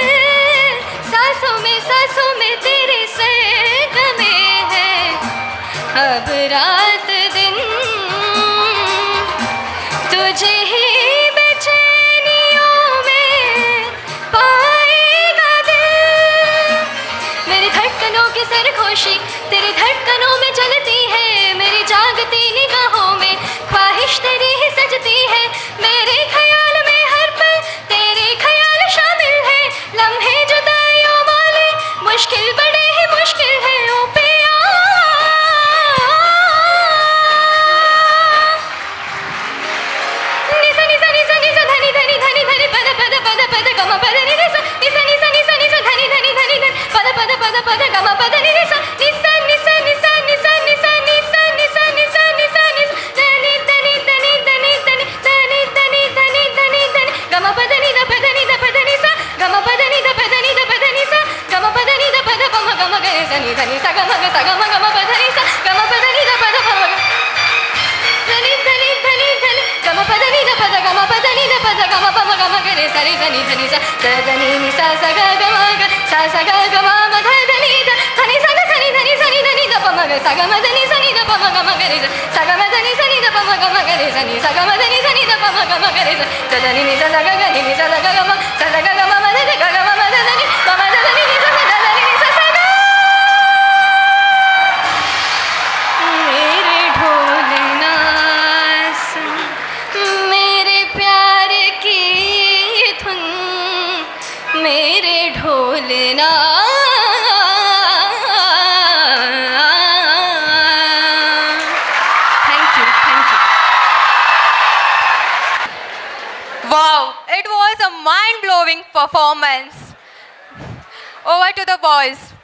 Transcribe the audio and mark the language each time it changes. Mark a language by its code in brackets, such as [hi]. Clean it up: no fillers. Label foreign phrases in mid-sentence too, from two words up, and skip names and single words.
[hi] सांसों में तेरे सरगमे है अब रात दिन तुझे ही सरखोशी तेरी धड़कनों में चलती है, मेरी जागती निगाहों में ख्वाहिश तेरी ही सजती है। मेरे ख्याल में हर पल तेरे ख्याल शामिल है, लम्हे जुदाइयों वाले मुश्किल बड़े ही मुश्किल है। ओ पिया नि सा नि सा नि सा नि सा धनि धनि धनि धनि पद पद पद पद गम पद नि सा नि सा नि सा नि सा नि सा धनि धनि धनि धनि पद पद पद पद गम पद नि सा नि सा नि सा नि सा नि सा नि सा नि सा नि सा नि सा नि सा नि धनि धनि धनि धनि धनि धनि धनि धनि धनि धनि गम पद नि द पद नि द पद नि सा गम पद नि द पद नि द पद नि सा गम पद नि द पद पम गम ग सा नि धनि सा गम ग सा गम गम पद नि सा गम पद नि द पद पम धनि धनि धनि धनि गम पद नि द पद गम पद नि द पद गम पम गम ग रे सा रे सा नि धनि सा द धनि नि सा सा ग ग म ग सा सा ग ग म म ध धनि ध धनि सा ग धनि धनि सा नि धनि द पम ग सा ग म धनि सा नि द पम ग म ग रे सा ग म धनि सा नि द पम ग म ग रे सा नि सा ग म धनि सा नि द पम ग म ग रे द धनि नि सा सा ग ग नि नि सा सा ग ग म सा सा ग ग म म ध ध ग ग म म ध धनि ग म ध धनि नि सा सा ध धनि नि सा सा ग मेरे ढोलना सुन मेरे प्यार की धुन मेरे ढोलना [en] thank you Wow, it was a mind-blowing performance. Over to the boys.